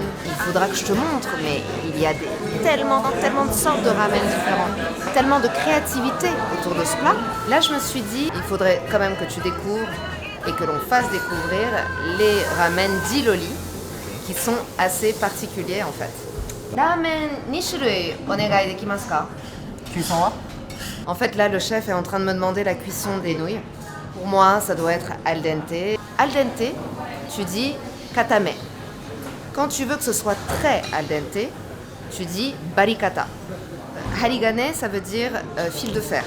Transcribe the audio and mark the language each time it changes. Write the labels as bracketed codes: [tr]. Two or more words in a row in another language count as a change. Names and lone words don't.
[fr] Il faudra que je te montre, mais il y a tellement de sortes de ramen différents, tellement de créativité autour de ce plat. Là, je me suis dit, il faudrait quand même que tu découvres et que l'on fasse découvrir les ramen d'Iloli, qui sont assez particuliers en fait. [ja] Ramen 2種類お願いできますか? [fr] Cuisson là? En fait, là, le chef est en train de me demander la cuisson des nouilles. Pour moi, ça doit être [it] al dente. Al dente, [fr] tu dis katame. Quand tu veux que ce soit très [it] al dente, [fr] tu dis barikata. Harigane, ça veut dire fil de fer.